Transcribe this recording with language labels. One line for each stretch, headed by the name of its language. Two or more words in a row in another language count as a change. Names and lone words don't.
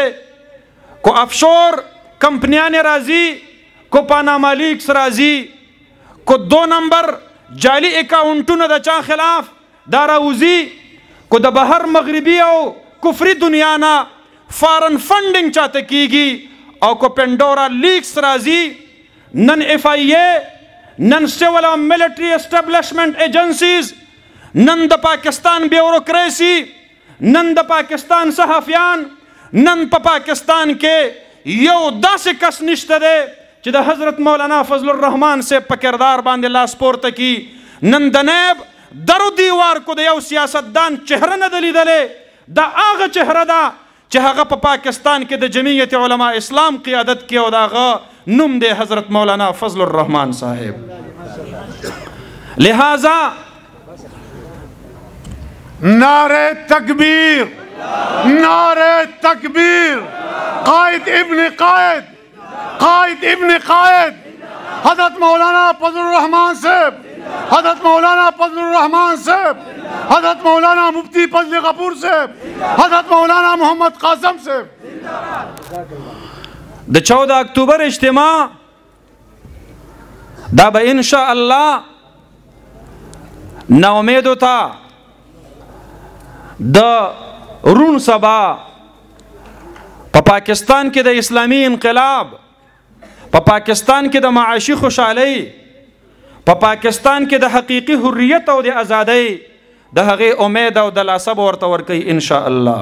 Pashto: کو افشور کمپنیانې راځي، کو پاناما لیکس راځي، کو 2 نمبر جعلي اکاونټونه د چا خلاف دا راوځي، کو د بهر مغربي او کفري دنیا نه
English: foreign funding
Pashto: چاته کیږي، او کو پنډورا لیکس راځي. نن اف آئی اے، نن سیول او
English: military establishment agencies,
Pashto: نن د پاکستان بیوروکریسی، نن د پاکستان صحافیان، نن په پاکستان کې یو داسې کس نشته دی چې د حضرت مولانا فضل الرحمان صاحب په کردار باندې لاس پورته کی. نن د نیب درو دیوار کو د یو سیاستدان چهره نه ده لیدلې. دا هغه چهره ده چې هغه په پاکستان کې د جمعیت علماء اسلام قیادت کې او د هغه نوم دی حضرت مولانا فضل الرحمان صاحب. لہذا
Urdu: نعرہ تکبیر، نعرہ تکبیر، قائد ابن قائد، قائد ابن قائد، حضرت مولانا فضل الرحمان صاحب، حضرت مولانا فضل الرحمان صاحب، حضرت مولانا مفتی فضل غفور صاحب، حضرت مولانا محمد قاسم صاحب.
Pashto: د 14 اکتوبر اجتماع دا به
Arabic: ان شاء الله
Pashto: نا امیدو تا د رون سبا په پاکستان کې د اسلامی انقلاب، په پاکستان کې د معاشي خوشحالۍ، په پاکستان کې د حقیقي حریت او د ازادۍ د هغې امید او دلاسه به ورته ورکوي
Arabic: ان شاء الله.